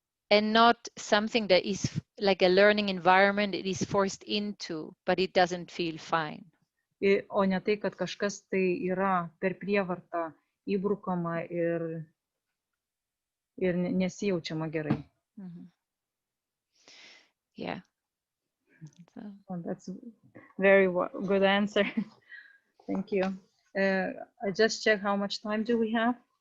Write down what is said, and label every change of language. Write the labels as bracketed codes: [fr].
[en] And not something that is like a learning environment it is forced into, but it doesn't feel fine. [lt] O ne tai, kad kažkas tai yra per prievartą įbrukama ir nesijaučiama gerai. [en] Yeah. That's a very good answer. Thank you. I just check how much time do we have?